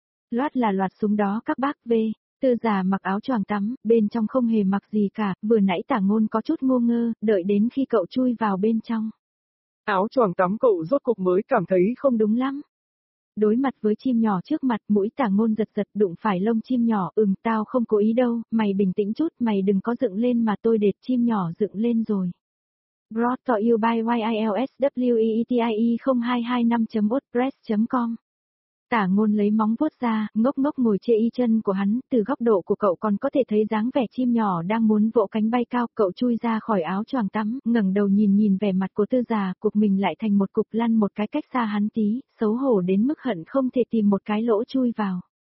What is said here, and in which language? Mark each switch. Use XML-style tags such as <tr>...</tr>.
<vi>Loát là loạt súng đó các bác V. Tư Già mặc áo choàng tắm, bên trong không hề mặc gì cả, vừa nãy Tả Ngôn có chút ngô ngơ, đợi đến khi cậu chui vào bên trong. Áo choàng tắm cậu rốt cục mới cảm thấy không đúng lắm. Đối mặt với chim nhỏ trước mặt, mũi Tả Ngôn giật giật đụng phải lông chim nhỏ, ừm tao không cố ý đâu, mày bình tĩnh chút, mày đừng có dựng lên mà tôi để chim nhỏ dựng lên rồi.</vi> <en>Brought to you by YILSWEETIE0225.wordpress.com.</en> <vi>Tả Ngôn lấy móng vuốt ra, ngốc ngốc ngồi chê y chân của hắn, từ góc độ của cậu còn có thể thấy dáng vẻ chim nhỏ đang muốn vỗ cánh bay cao, cậu chui ra khỏi áo choàng tắm, ngẩng đầu nhìn vẻ mặt của Tư Già, cục mình lại thành một cục lăn một cái cách xa hắn tí, xấu hổ đến mức hận không thể tìm một cái lỗ chui vào.</vi>